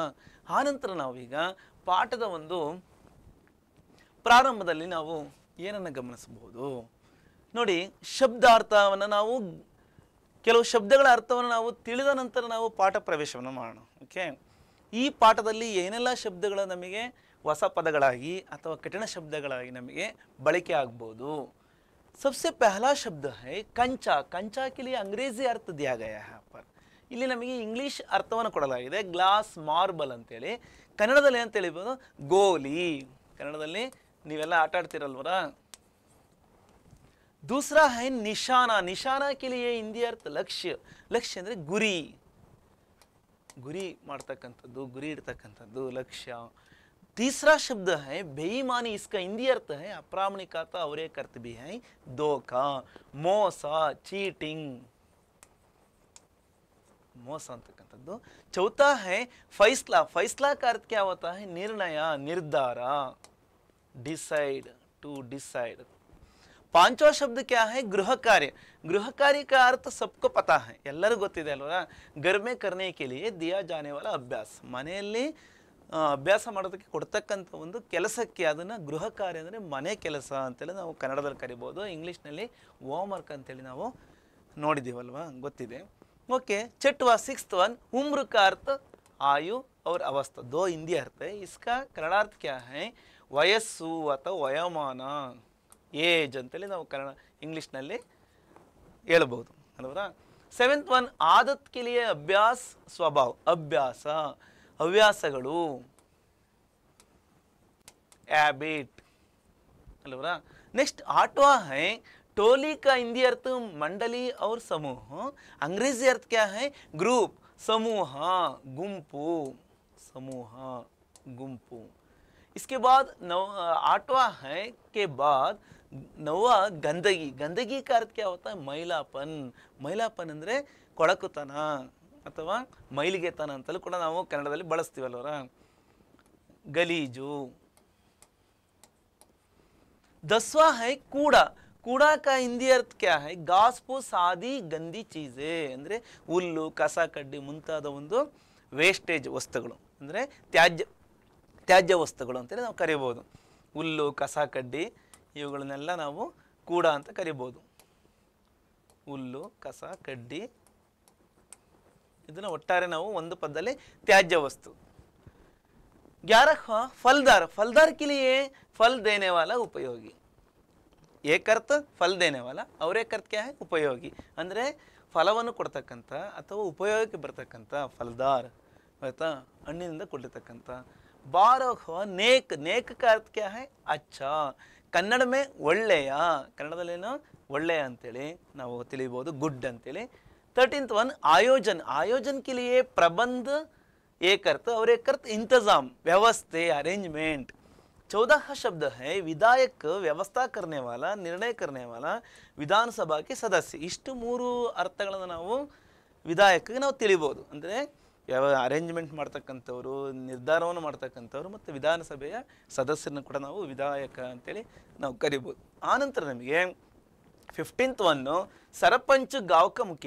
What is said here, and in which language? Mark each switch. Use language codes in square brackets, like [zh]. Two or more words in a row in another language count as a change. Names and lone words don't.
[kn] ಆನಂತರ ನಾವೀಗ ಪಾಠದ ಒಂದು ಪ್ರಾರಂಭದಲ್ಲಿ ನಾವು ಏನನ್ನು ಗಮನಿಸಬಹುದು ನೋಡಿ. ಶಬ್ದಾರ್ಥವನ್ನು ನಾವು ಕೆಲವು ಶಬ್ದಗಳ ಅರ್ಥವನ್ನು ನಾವು ತಿಳಿದ ನಂತರ ನಾವು ಪಾಠ ಪ್ರವೇಶವನ್ನು ಮಾಡೋಣ. ಓಕೆ, ಈ ಪಾಠದಲ್ಲಿ ಏನೆಲ್ಲ ಶಬ್ದಗಳು ನಮಗೆ ಹೊಸ ಪದಗಳಾಗಿ ಅಥವಾ ಕಠಿಣ ಶಬ್ದಗಳಾಗಿ ನಮಗೆ ಬಳಕೆ ಆಗ್ಬೋದು. [hi] सबसे पहला शब्द है कंचा. कंचा के लिए अंग्रेजी अर्थ दिया गया है यहाँ पर. [kn] ಇಲ್ಲಿ ನಮಗೆ ಇಂಗ್ಲಿಷ್ ಅರ್ಥವನ್ನು ಕೊಡಲಾಗಿದೆ. ಗ್ಲಾಸ್, ಮಾರ್ಬಲ್ ಅಂತೇಳಿ. ಕನ್ನಡದಲ್ಲಿ ಅಂತ ಹೇಳಿಬೋದು ಗೋಲಿ. ಕನ್ನಡದಲ್ಲಿ ನೀವೆಲ್ಲ ಆಟ ಆಡ್ತಿರಲ್ವರ. [hi] दूसरा है निशाना. निशाना के लिए हिंदी अर्थ लक्ष्य. [kn] लक्ष्य ಅಂದರೆ ಗುರಿ. ಗುರಿ ಮಾಡ್ತಕ್ಕಂಥದ್ದು, ಗುರಿ ಇಡ್ತಕ್ಕಂಥದ್ದು ಲಕ್ಷ್ಯ. [hi] तीसरा शब्द है बेईमानी. इसका हिंदी अर्थ है अप्रामाणिकता और एक अर्थ भी है धोखा, [kn] ಮೋಸ, चीटिंग, ಮೋಸ ಅಂತಕ್ಕಂಥದ್ದು. [hi] चौथा है फैसला. फैसला का अर्थ क्या होता है? निर्णय, निर्धार, डिसाइड, [en] to decide. [hi] पांचवा शब्द क्या है? गृह कार्य. गृह कार्य का अर्थ सबको पता है, [kn] ಎಲ್ಲರಿಗೂ ಗೊತ್ತಿದೆ ಅಲ್ವಾ. [hi] घर में करने के लिए दिया जाने वाला अभ्यास. [kn] ಮನೆಯಲ್ಲಿ ಅಭ್ಯಾಸ ಮಾಡೋದಕ್ಕೆ ಕೊಡ್ತಕ್ಕಂಥ ಒಂದು ಕೆಲಸಕ್ಕೆ ಅದನ್ನು ಗೃಹ ಕಾರ್ಯ ಅಂದರೆ ಮನೆ ಕೆಲಸ ಅಂತೇಳಿ ನಾವು ಕನ್ನಡದಲ್ಲಿ ಕರಿಬೋದು. ಇಂಗ್ಲೀಷ್ನಲ್ಲಿ ಹೋಮ್ವರ್ಕ್ ಅಂತೇಳಿ ನಾವು ನೋಡಿದ್ದೀವಲ್ವಾ, ಗೊತ್ತಿದೆ. [hi] ओके. छठवां, [en] sixth one, [hi] उम्र का अर्थ आयु और अवस्था. दो हिंदी अर्थ है. इसका कन्नड़ार्थ क्या है? [kn] वयस्सु ಅಥವಾ ವಯೋಮಾನ, ಏಜ್ ಅಂತೇಳಿ ನಾವು ಕನ್ನಡ ಇಂಗ್ಲೀಷ್ನಲ್ಲಿ ಹೇಳ್ಬೋದು ಅಲ್ವರಾ. [en] seventh one, [hi] आदत के लिए अभ्यास, स्वभाव. [kn] ಅಭ್ಯಾಸ, ಹವ್ಯಾಸಗಳು, ಹ್ಯಾಬಿಟ್ ಅಲ್ವರಾ. [hi] ನೆಕ್ಸ್ಟ್ आठवां है टोली. का हिंदी अर्थ मंडली और समूह. अंग्रेजी अर्थ क्या है? ग्रुप, समूह, गुंपू, समूह, गुंपू. इसके बाद 8वां है के बाद 9वां गंदगी. गंदगी का अर्थ क्या होता है? [kn] मैलापन. मैलापन ಅಂದರೆ ಕೊಳಕುತನ ಅಥವಾ ಮೈಲಿಗೆತನ ಅಂತಲೂ ಕೂಡ ನಾವು ಕನ್ನಡದಲ್ಲಿ ಬಳಸ್ತೀವಲ್ವರ. ಗಲೀಜು. [hi] 10वां है कूड़ा. कूड़ा का हिंदी अर्थ क्या है? घास फूस आदि गंदी चीज़े. [kn] ಅಂದರೆ ಹುಲ್ಲು, ಕಸ ಕಡ್ಡಿ ಮುಂತಾದ ಒಂದು ವೇಸ್ಟೇಜ್ ವಸ್ತುಗಳು, ಅಂದರೆ ತ್ಯಾಜ್ಯ ವಸ್ತುಗಳು ಅಂತೇಳಿ ನಾವು ಕರಿಬೋದು. ಹುಲ್ಲು, ಕಸ ಕಡ್ಡಿ ಇವುಗಳನ್ನೆಲ್ಲ ನಾವು ಕೂಡ ಅಂತ ಕರಿಬೋದು. ಹುಲ್ಲು, ಕಸ ಕಡ್ಡಿ ಇದನ್ನು ಒಟ್ಟಾರೆ ನಾವು ಒಂದು ಪದದಲ್ಲಿ ತ್ಯಾಜ್ಯ ವಸ್ತು. [hi] 11वां फलदार. फलदार के लिए फल देने वाला उपयोगी. एक अर्थ फल देने वाला और एक अर्थ क्या है? उपयोगी. [kn] ಅಂದರೆ ಫಲವನ್ನು ಕೊಡ್ತಕ್ಕಂಥ ಅಥವಾ ಉಪಯೋಗಕ್ಕೆ ಬರ್ತಕ್ಕಂಥ ಫಲದಾರ್ ಆಯ್ತಾ, ಹಣ್ಣಿನಿಂದ ಕೊಟ್ಟಿರ್ತಕ್ಕಂಥ. [hi] 12वां नेक. नेक का अर्थ क्या है? अच्छा. [kn] ಕನ್ನಡ ಮೇ ಒಳ್ಳೆಯ. ಕನ್ನಡದಲ್ಲೇನೋ ಒಳ್ಳೆಯ ಅಂತೇಳಿ ನಾವು ತಿಳಿಬೋದು, ಗುಡ್ ಅಂತೇಳಿ. [en] 13th one [hi] आयोजन. आयोजन के लिए प्रबंध एक अर्थ और एक अर्थ इंतजाम, व्यवस्थे, अरेंजमेंट. 14वां शब्द है विधायक. व्यवस्था करने वाला, निर्णय करने वाला, ವಿಧಾನಸಭಾ के सदस्य. [kn] ಇಷ್ಟು ಮೂರು ಅರ್ಥಗಳನ್ನು ನಾವು ವಿಧಾಯಕಗೆ ನಾವು ತಿಳಿಬೋದು. ಅಂದರೆ ಅರೇಂಜ್ಮೆಂಟ್ ಮಾಡ್ತಕ್ಕಂಥವ್ರು, ನಿರ್ಧಾರವನ್ನು ಮಾಡ್ತಕ್ಕಂಥವ್ರು ಮತ್ತು ವಿಧಾನಸಭೆಯ ಸದಸ್ಯರನ್ನು ಕೂಡ ನಾವು ವಿಧಾಯಕ ಅಂತೇಳಿ ನಾವು ಕರಿಬೋದು. ಆನಂತರ ನಮಗೆ 15th ಒನ್ನು [hi] सरपंच गाँव का मुख्य.